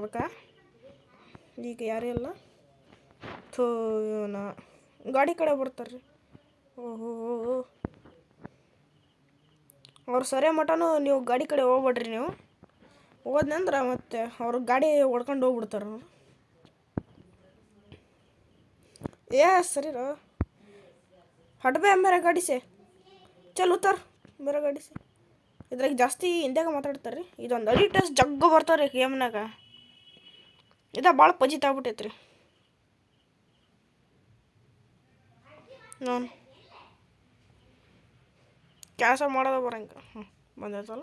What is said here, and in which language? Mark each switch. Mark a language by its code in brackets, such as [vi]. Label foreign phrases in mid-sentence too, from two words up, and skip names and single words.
[kn] ಅದಕ್ಕೆ ಈಗ ಯಾರೇ ಇಲ್ಲ ಇವನ ಗಾಡಿ ಕಡೆ ಬರ್ತಾರೆ ರೀ. ಓಹೋ, ಅವ್ರು ಸರಿಯ ಮಟನೂ ನೀವು ಗಾಡಿ ಕಡೆ ಹೋಗ್ಬೇಡ್ರಿ. ನೀವು ಹೋದ್ನಂದ್ರೆ ಮತ್ತೆ ಅವ್ರ ಗಾಡಿ ಹೊಡ್ಕೊಂಡು ಹೋಗ್ಬಿಡ್ತಾರೆ ಅವರು. [hi] सरी रो हट बे मेरा गाड़ी से चल उतर मेरा गाड़ी से इद्राಗ [kn] ಜಾಸ್ತಿ ಹಿಂದಿಯಾಗ ಮಾತಾಡ್ತಾರೆ. ಇದೊಂದು ಅಡಿಟಸ್ ಜಗ್ಗ ಬರ್ತಾರೆ ಗೇಮ್ನಾಗ. ಇದ ಭಾಳ ಪಜಿತ್ ಆಗ್ಬಿಟ್ಟೈತ್ರಿ. ನಾನು ಕ್ಯಾನ್ಸಲ್ ಮಾಡೋದು ಬರಂಗ ಬಂದೈತಲ್ಲ.